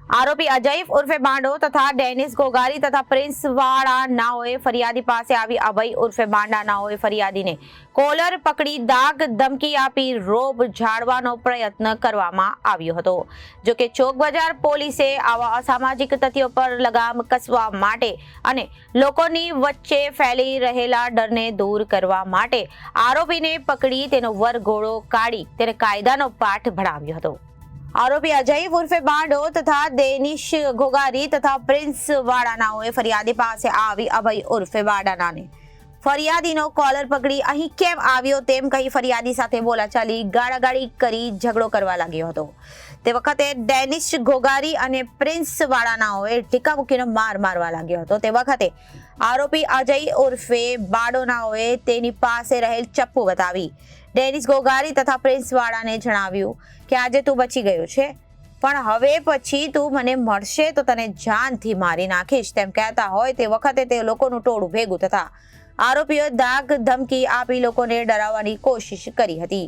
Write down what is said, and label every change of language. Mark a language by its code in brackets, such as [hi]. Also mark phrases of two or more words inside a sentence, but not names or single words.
[gu] આરોપી અજય ઉર્ફે બાંડો તથા ડેનિસ ગોગારી તથા પ્રિન્સ વાળા નાઓએ ફરિયાદી પાસે આવી અભય ઉર્ફે બાંડા નાઓએ ફરિયાદી ને કોલર પકડી દાગ ધમકી આપી રોબ ઝાડવાનો પ્રયત્ન કરવામાં આવ્યો હતો। જો કે ચોક બજાર પોલીસે આવા અસામાજિક તત્વો પર લગામ કસવા માટે અને લોકોની વચ્ચે ફેલી રહેલા ડરને દૂર કરવા માટે આરોપીને પકડી તેનો વરઘોડો કાઢી તેને કાયદાનો પાઠ ભણાવ્યો હતો। આરોપી અજય ઉર્ફે બાંડો તથા ડેનિશ ગોગારી તથા પ્રિન્સ વાળાનાઓએ ફરિયાદી પાસે આવી અભય ઉર્ફે વાળાના ને ફરિયાદીનો કૉલર પકડી અહીં કેમ આવ્યો તેમ કહી ફરિયાદી સાથે બોલાચાલી गाळागाળી કરી ઝઘડો કરવા લાગ્યો હતો। તે વખતે ડેનિશ ગોગારી અને પ્રિન્સ વાળાનાઓએ ટીકા મૂકીને માર મારવા લાગ્યો હતો। તે વખતે આરોપી અજય ઉર્ફે બાડોનાઓએ તેની પાસે રહેલ ચપ્પુ બતાવી ડેનિશ ગોગારી તથા પ્રિન્સ વાળાને જણાવ્યું કે આજે તું બચી ગયો છે, પણ હવે પછી તું મને મળશે તો તને જાનથી મારી નાખીશ તેમ કહેતા હોય તે વખતે તે લોકોનું ટોળું ભેગું થતા આરોપીઓએ દાગ ધમકી આપી લોકોને ડરાવવાની કોશિશ કરી હતી।